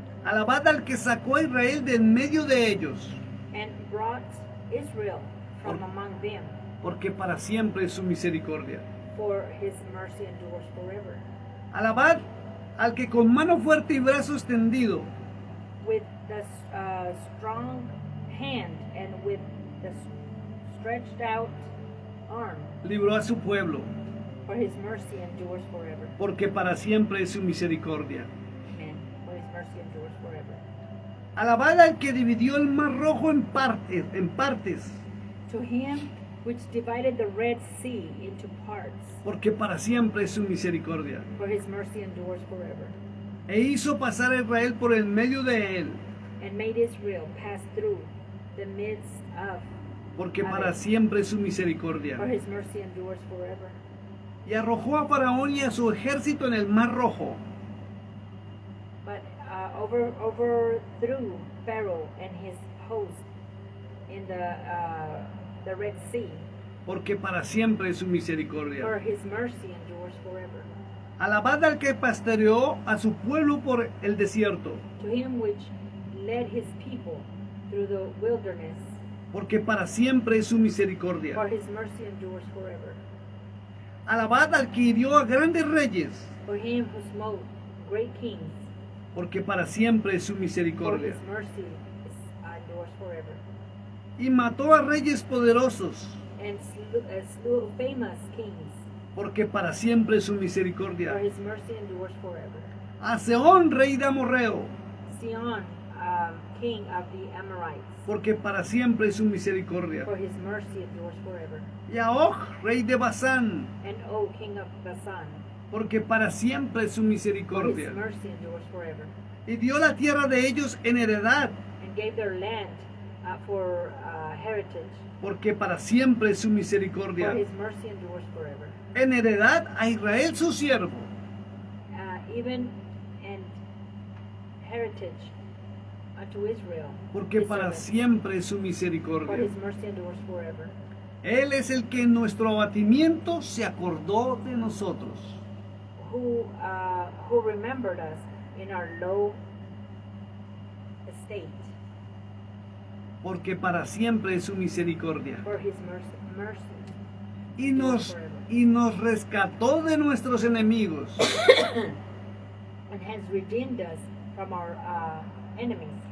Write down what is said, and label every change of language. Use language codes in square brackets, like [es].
[es] Alabad al que sacó a Israel de en medio de ellos, [en] And brought Israel from among them, [es] porque para siempre es su misericordia. [en] for his mercy endures forever. [es] Alabad al que con mano fuerte y brazo extendido [en] With the strong hand and with the stretched out arm, [es] libró a su pueblo, [en] for his mercy endures forever. [es] porque para siempre es su misericordia. [en] Amen. For his mercy endures forever. [es] Alabad al que dividió el mar rojo en partes, [en] To him which divided the Red Sea into parts, [es] porque para siempre es su misericordia. [en] for his mercy endures forever. [es] E hizo pasar a Israel por el medio de él, [en] And made Israel pass through the midst of, [es] porque para siempre es su [en] for [es] misericordia. [en] his mercy endures forever. [es] Y arrojó a Faraón y a su ejército en el mar rojo, [en] But overthrew Pharaoh and his host in the Red Sea, [es] porque para siempre es su [en] for [es] misericordia. [en] his mercy endures forever. [es] Alabad al que pastoreó a su pueblo por el desierto, [en] To him which led his people through the wilderness, [es] porque para siempre es su [en] for [es] misericordia. [en] his mercy endures forever. [es] Alabad al que hirió a grandes reyes, [en] For him who smote great kings, [es] porque para siempre es su [en] for [es] misericordia. [en] his mercy endures forever. [es] Y mató a reyes poderosos, [en] And slew famous kings, [es] porque para siempre es su [en] for [es] misericordia. [en] his mercy endures forever. [es] A Sehón, rey de Amorreo, [en] Sion, king of the Amorites, [es] porque para siempre es su misericordia. [en] for his mercy endures forever. [es] Y a Og, rey de Basán, [en] And O king of Bashan, [es] porque para siempre es su [en] for his [es] misericordia. [en] mercy endures forever. [es] Y dio la tierra de ellos en heredad, [en] And gave their land for heritage, [es] porque para siempre es su [en] for [es] misericordia. [en] his mercy endures forever. [es] En heredad a Israel su siervo, [en] Even and heritage unto Israel, [es] porque [en] his [es] para [en] servant, [es] siempre es su [en] for [es] misericordia. [en] his mercy endures forever. [es] Él es el que en nuestro abatimiento se acordó de nosotros, [en] Who remembered us in our low estate, [es] porque para siempre es su misericordia. [en] for his mercy [es] Y nos rescató de nuestros enemigos, [en] and has redeemed us from our enemies,